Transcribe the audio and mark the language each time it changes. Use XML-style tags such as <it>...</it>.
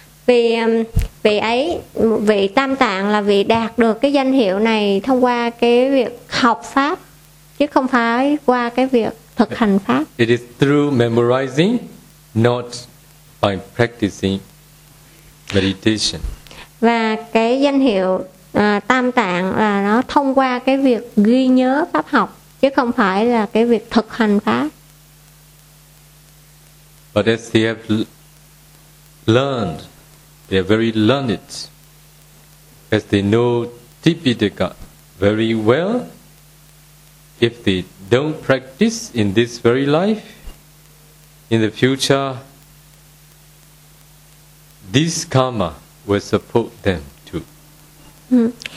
<vi>Vì vị ấy, vị tam tạng là vị đạt được cái danh hiệu này thông qua cái việc học pháp chứ không phải qua cái việc thực hành pháp.</vi> <en>It is through memorizing, not by practicing meditation.</en> <vi>Và cái danh hiệu tam tạng là nó thông qua cái việc ghi nhớ pháp học chứ không phải là cái việc thực hành pháp.</vi> <en>But as they have learned, they are very learned, as they know Tipitaka very well. If they don't practice in this very life, in the future, this karma will support them too.</en>